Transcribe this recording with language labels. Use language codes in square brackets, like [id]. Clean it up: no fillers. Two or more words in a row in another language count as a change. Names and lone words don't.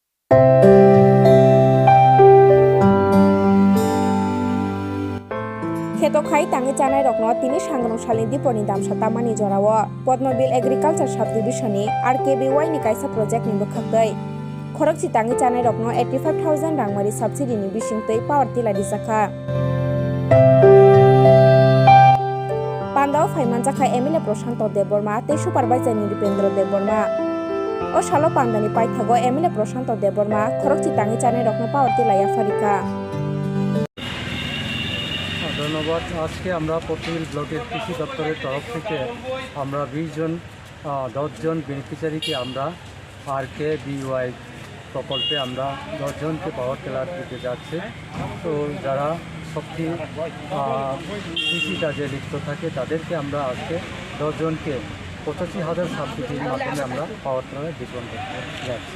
[trp] Ketokai tangi chanai rokno tini sangrong salin diponi dam satamani jorawo Podmobil Agriculture Subdivision ni RKBY ni kaisa project ni bukhaktei khorokchi tangi chanai rokno 85,000 rangmari subsidy ni bisingtei [en] power tiller [trp] disakha Pandao Faimanjakha MLA Prashanto Deborma tei supervisor ni Dipendra Deborma O salo pandani paithago MLA Prashanto Deborma khorokchi tangi chanai rokno [en] power tiller [trp] yafarika [bn] ধন্যবাদ। আজকে আমরা পটুইল ব্লকের কৃষি দপ্তরের তরফ থেকে আমরা 10 জন বেনিফিশিয়ারিকে আমরা RKBY প্রকল্পে আমরা 10 জনকে [en] power tiller [bn] দিতে যাচ্ছি। তো যারা সত্যি কৃষিকাজে লিপ্ত থাকে তাদেরকে আমরা আজকে 10 জনকে 85,000 সাবসিডির মাধ্যমে আমরা [en] power tiller [bn] বিতরণ করতে যাচ্ছি।